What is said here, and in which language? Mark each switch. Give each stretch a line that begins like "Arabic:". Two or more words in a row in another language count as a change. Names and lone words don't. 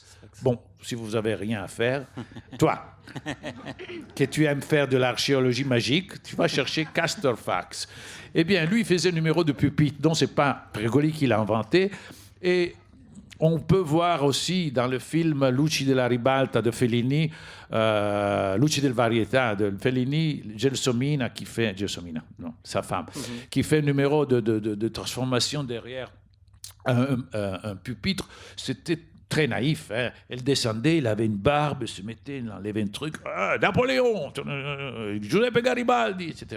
French: Bon, si vous n'avez rien à faire, toi, que tu aimes faire de l'archéologie magique, tu vas chercher Castor Fax. Eh bien, lui, il faisait un numéro de pupitre, dont c'est pas Pregoli qui l'a inventé. Et on peut voir aussi dans le film Luci della Ribalta de Fellini, Luci del Varietà de Fellini, Gelsomina, sa femme, qui fait un numéro de transformation derrière un pupitre. C'était très naïf. Hein. Elle descendait, il avait une barbe, se mettait, il enlevait un truc. Napoléon, Giuseppe Garibaldi, etc.